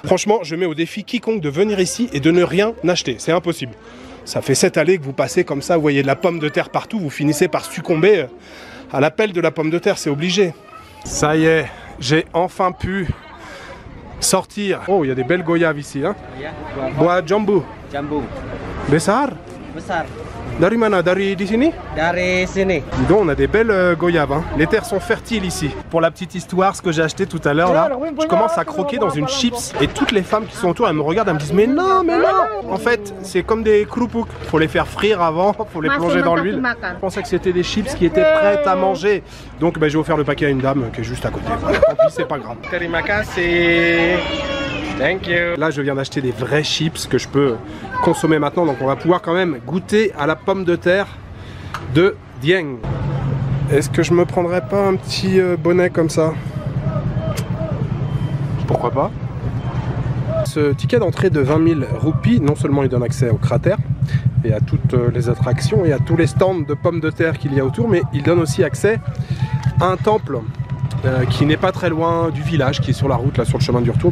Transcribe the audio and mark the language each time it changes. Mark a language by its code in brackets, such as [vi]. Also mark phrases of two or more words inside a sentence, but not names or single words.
[fr] Franchement, je mets au défi quiconque de venir ici et de ne rien acheter. C'est impossible. Ça fait 7 allées que vous passez comme ça, vous voyez de la pomme de terre partout, vous finissez par succomber à l'appel de la pomme de terre, c'est obligé. Ça y est, j'ai enfin pu sortir. Oh, il y a des belles goyaves ici, hein. [id] Buah jambu. Jambu. Besar? Besar. Dari mana? Dari di sini? Dari sini. [fr] Dis donc, on a des belles goyaves, hein. Les terres sont fertiles ici. Pour la petite histoire, ce que j'ai acheté tout à l'heure là, je commence à croquer dans une chips et toutes les femmes qui sont autour, elles me regardent, elles me disent mais non. En fait, c'est comme des kroupuk. Faut les faire frire avant, faut les plonger dans l'huile. Je pensais que c'était des chips qui étaient prêtes à manger. Donc j'ai offert le paquet à une dame qui est juste à côté. Voilà, tant pis, c'est pas grave. [id] Terima kasih. [en] Thank you. [fr] Là, je viens d'acheter des vrais chips que je peux consommer maintenant. Donc, on va pouvoir quand même goûter à la pomme de terre de Dieng. Est-ce que je me prendrais pas un petit bonnet comme ça? Pourquoi pas? Ce ticket d'entrée de 20 000 roupies, non seulement il donne accès au cratère et à toutes les attractions et à tous les stands de pommes de terre qu'il y a autour, mais il donne aussi accès à un temple qui n'est pas très loin du village, qui est sur la route, là sur le chemin du retour.